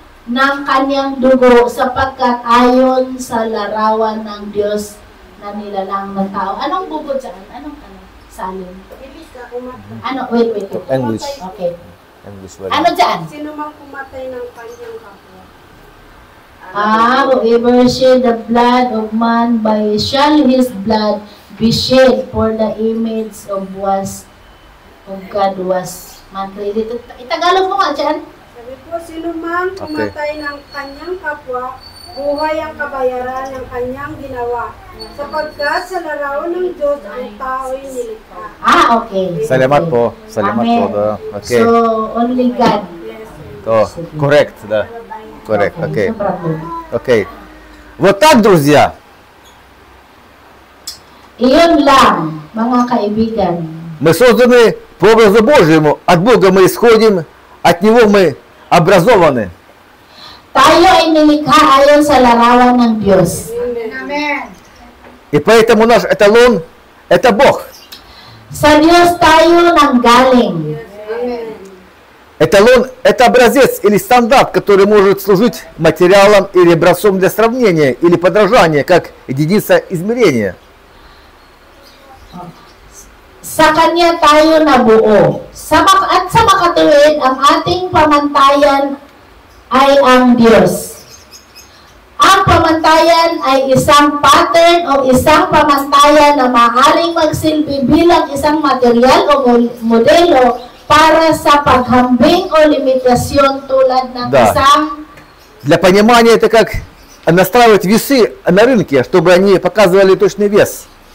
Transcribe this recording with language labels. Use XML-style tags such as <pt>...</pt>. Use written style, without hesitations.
<tl>ng kanyang dugo sapagkat ayon sa larawan ng Diyos na nilalang ng tao. Anong bubod dyan? Anong salin? Ano? Wait.</tl> <en>English. Okay. English word.</en> <tl>Ano dyan? Sino mang pumatay ng kanyang kapwa?</tl> <en>Whoever shed the blood of man, by shall his blood be shed, for the image of God was man-created.</en> <tl>Itagalog mo nga dyan. Sabi po, sino mang pumatay ng kanyang kapwa, buhay ang kabayaran ng kanyang ginawa. Sapagkat sa larawan ng Diyos ang tao'y nilikha.</tl> <en>Okay.</en> <tl>Salamat po. Salamat</tl> <en>Amen. po. Да. Okay. So, only God. То, correct, да. Correct, окей. No problem.</en> <ru>Окей. Вот так, друзья.</ru> <tl>Iyon lang, mga kaibigan.</tl> <ru>Мы созданы по образу Божьему. От Бога мы исходим, от Него мы образованы.</ru> <tl>Tayo ay nilikha ayon sa larawan ng Diyos.</tl> <en>Amen.</en> <ru>И поэтому наш эталон – это Бог.</ru> <tl>Sa Diyos tayo nanggaling.</tl> <en>Amen.</en> <ru>Эталон – это образец или стандарт, который может служить материалом или образцом для сравнения или подражания, как единица измерения.</ru> <tl>Sa Kanya tayo nabuo. At sa makatuwid, ang ating pamantayan ay ang Diyos. Ang pamantayan ay isang pattern o isang pamantayan na maaaring magsilbi bilang isang material o modelo para sa paghambing o limitasyon tulad ng</tl> <ru>Да.</ru> <tl>isang</tl> <ru>Для понимания это как настраивать весы на рынке, чтобы они показывали точный вес.</ru>